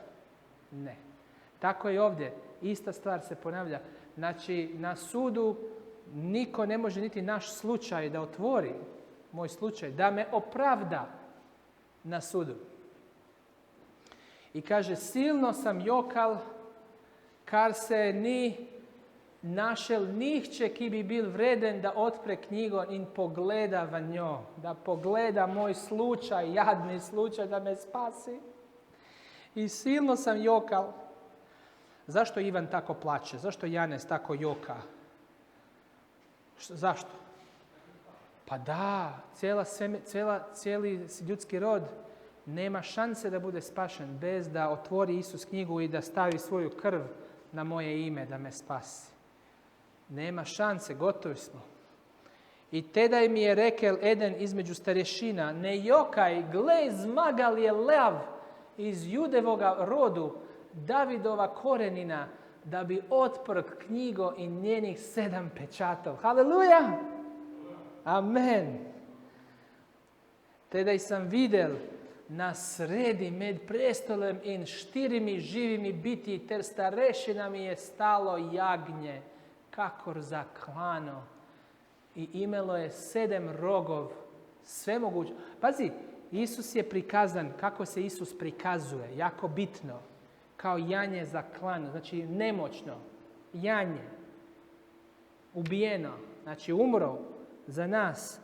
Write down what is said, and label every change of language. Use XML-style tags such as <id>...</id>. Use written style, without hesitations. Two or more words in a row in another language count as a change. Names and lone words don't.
<hr>Ne. Tako i ovdje. Ista stvar se ponavlja. Znači, na sudu niko ne može niti naš slučaj da otvori, moj slučaj, da me opravda na sudu.</hr> <sl>I kaže, silno sam jokal, kar se ni našel nihče ki bi bil vreden da otpre knjigo in pogleda v njo,</sl> <hr>da pogleda moj slučaj, jadni slučaj, da me spasi. I silno sam jokal. Zašto Ivan tako plače? Zašto Janez tako joka? Zašto? Pa da, cijeli ljudski rod nema šanse da bude spašen bez da otvori Isus knjigu i da stavi svoju krv na moje ime da me spasi. Nema šanse, gotovi smo.</hr> <sl>I tedaj mi je rekel eden između starješina, ne jokaj, gle, zmagal je lev iz Judevoga rodu, Davidova korenina, da bi otprl knjigo in njenih 7 pečatov.</sl> <hr>Haleluja! Amen.</hr> <sl>Tedaj sam videl na sredi med prestolem in 4 živimi biti ter starešinami je stalo jagnje, kakor zaklano.</sl> <hr>I imalo je 7 rogov, sve moguće. Pazi, Isus je prikazan, kako se Isus prikazuje, jako bitno. Kao janje zaklano, znači nemoćno. Janje. Ubijeno, znači umro za nas.</hr>